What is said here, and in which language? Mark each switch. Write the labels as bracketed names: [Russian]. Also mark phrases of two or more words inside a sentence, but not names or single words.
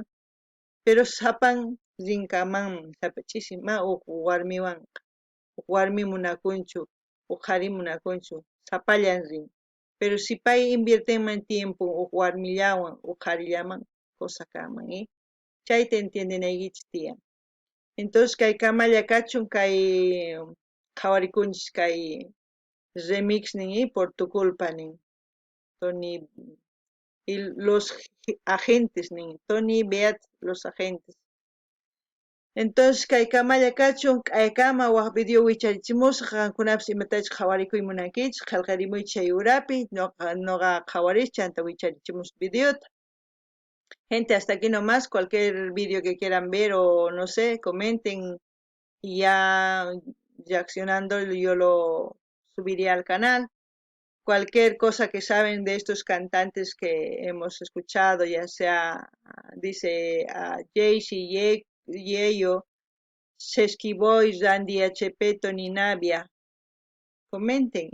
[Quechua] Pero sapan rinkamanmi sapachisi ma uk warmi munakunchu, uk qhari munakunchu, sapallan rin. [Spanish] Pero si [Quechua] pay inviertenman tiempo uk warmillawan, uk qharillaman, cosa kanman, chayta entiendenaykichis tiyan. Entonces kay kamalla kachun kay qhawarikunchis kay remix nin [Spanish] por tu culpa [Quechua] nin. Tony y los agentes nin, Tony Beat los agentes. Entonces kay kamalla kachun kay kama waq video wicharichimusqa qankunapas imatachus qhawarikuy munankichis qillqarimuychis chay urapi noqa qhawarish chanta wicharichimus videota. [Spanish] Gente, hasta aquí nomás, cualquier video que quieran ver o no sé, comenten y ya reaccionando yo lo subiré al canal. Cualquier cosa que saben de estos cantantes que hemos escuchado, ya sea, dice a Jaycee, Yeyo, Sesky Boys, Randy HP, Tony Navia, comenten.